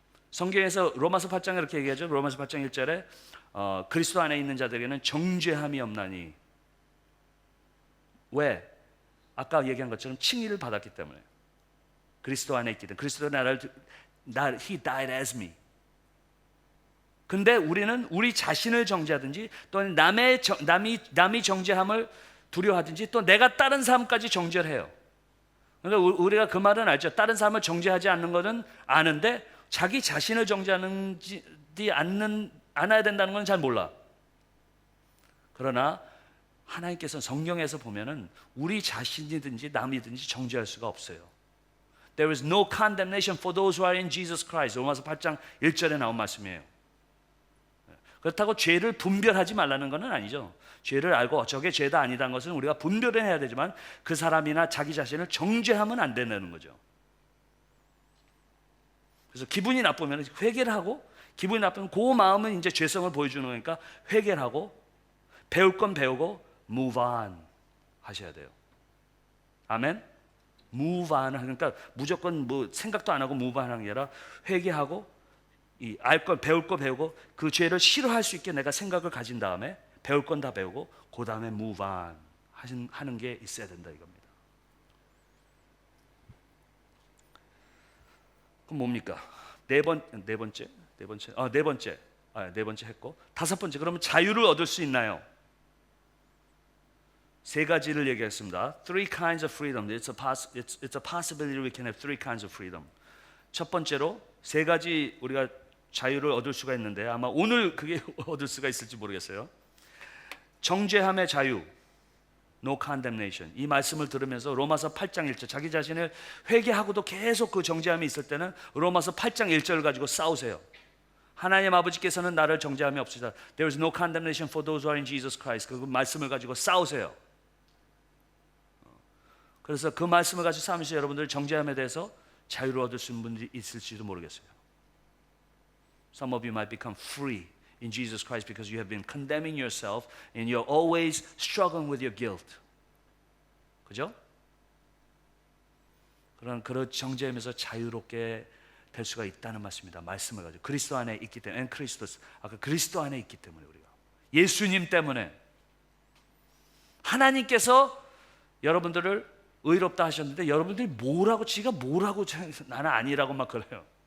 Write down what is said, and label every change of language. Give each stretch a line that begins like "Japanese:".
Korean: 성경에서 로마서 8장에 이렇게 얘기하죠. 로마서 8장 1절에 그리스도 안에 있는 자들에게는 정죄함이 없나니. 왜? 아까 얘기한 것처럼 칭의를 받았기 때문에. 그리스도 안에 있기 때문에.
English: 그리스도가 He died as me.
Korean: 근데 우리는 우리 자신을 정죄하든지, 또는 남이 정죄함을 두려워하든지, 또 내가 다른 사람까지 정죄를 해요. 그러니까 우리가 그 말은 알죠. 다른 사람을 정죄하지 않는 것은 아는데, 자기 자신을 정죄하지 않아야 된다는 건 잘 몰라. 그러나 하나님께서 성경에서 보면은 우리 자신이든지 남이든지 정죄할 수가 없어요.
English: There is no condemnation for those who are in Jesus Christ.
Korean: 로마서 8장 1절에 나온 말씀이에요. 그렇다고 죄를 분별하지 말라는 것은 아니죠. 죄를 알고 저게 죄다 아니다는 것은 우리가 분별을 해야 되지만 그 사람이나 자기 자신을 정죄하면 안 된다는 거죠. 그래서 기분이 나쁘면 회개를 하고, 기분이 나쁘면 그 마음은 이제 죄성을 보여주는 거니까 회개를 하고, 배울 건 배우고 move on 하셔야 돼요. 아멘. move on, 그러니까 무조건 뭐 생각도 안 하고 move on 하는 게 아니라 회개하고, 이 알 건 배울 거 배우고, 그 죄를 싫어할 수 있게 내가 생각을 가진 다음에 배울 건 다 배우고, 그 다음에 move on 하는 게 있어야 된다 이겁니다. 그럼 뭡니까? 네 번째 했고, 다섯 번째, 그러면 자유를 얻을 수 있나요? 세 가지를 얘기했습니다.
English: Three kinds of freedom. It's a possibility we can have three kinds of freedom.
Korean: 첫 번째로 세 가지 우리가 자유를 얻을 수가 있는데 아마 오늘 그게 얻을 수가 있을지 모르겠어요. 정죄함의 자유,
English: no condemnation.
Korean: 이 말씀을 들으면서 로마서 8장 1절, 자기 자신을 회개하고도 계속 그 정죄함이 있을 때는 로마서 8장 1절을 가지고 싸우세요. 하나님 아버지께서는 나를 정죄함이 없으시다.
English: There is no condemnation for those who are in Jesus Christ.
Korean: 그 말씀을 가지고 싸우세요. 그래서 그 말씀을 가지고 싸우면서 여러분들 정죄함에 대해서 자유를 얻을 수 있는 분들이 있을지도 모르겠어요.
English: Some of you might become free in Jesus Christ because you have been condemning yourself and you're always struggling with your guilt.
Korean: 그죠? 그런 정죄함에서 자유롭게 될 수가 있다는 말씀입니다. 말씀을 가지고 그리스도 안에 있기 때문에, and 크리스토스, 아까 그리스도 안에 있기 때문에 우리가 예수님 때문에 하나님께서 여러분들을 의롭다 하셨는데 여러분들이 뭐라고 지가 뭐라고 나는 아니라고 막 그래요.